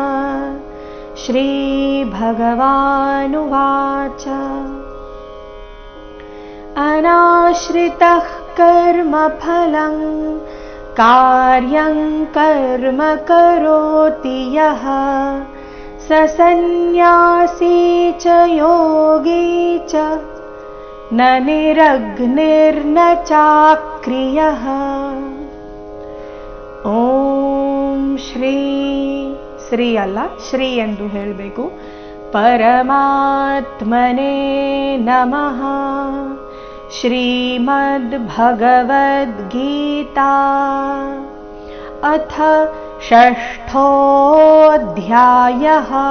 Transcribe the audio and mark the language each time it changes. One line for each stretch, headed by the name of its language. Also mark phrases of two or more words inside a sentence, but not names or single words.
Sanskrit: श्रीभगवानुवाच अनाश्रितः कर्मफलं कार्यं कर्म करोति यः स सन्न्यासी च योगी च न निरग्निर्न चाक्रियः।
Kannada: ಓಂ ಶ್ರೀ ಶ್ರೀ ಅಲ್ಲ ಶ್ರೀ ಎಂದು ಹೇಳಬೇಕು.
Sanskrit: ಪರಮಾತ್ಮನೇ ನಮಃ. ಶ್ರೀಮದ್ಭಗವದ್ಗೀತಾ ಅಥ ಷಷ್ಠೋऽಧ್ಯಾಯಃ.